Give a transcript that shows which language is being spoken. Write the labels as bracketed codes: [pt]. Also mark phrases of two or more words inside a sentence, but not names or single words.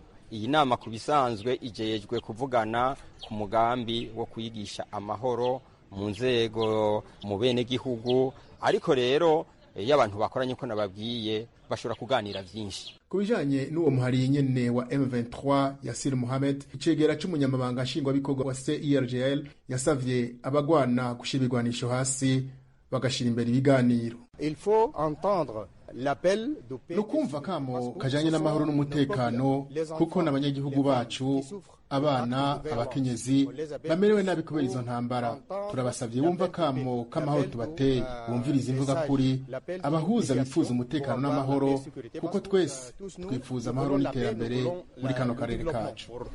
[rn] Iyi nama kubisanzwe ijejwe kuvugana ku mugambi wo kwigisha amahoro mu nzego mu bene gihugu, ariko rero iyo abantu bakoranye ko nababwiye bashobora kuganira byinshi. Kubijanye n'uwo muhari nyene wa M23 Yasir Mohamed, icegera c'umunyamabanga nshingwabikorwa wa CIRGL, yasavye abagwana gushibirwanisho hasi bagashira imbere ibiganiro. [fr] Il faut entendre l'appel de paix. [rn] Nukumva kamo kajanye n'amahoro n'umutekano, kuko n'abanyagihugu bacu, abana, abakenyezi bamerewe nabi kubera izo ntambara. Turabasavye bumva kamo k'amahoro tubateye, bumviriza imvuga kuri abahuza bifuza umutekano n'amahoro, kuko twese twifuza amahoro n'iterambere muri kano karere kacu.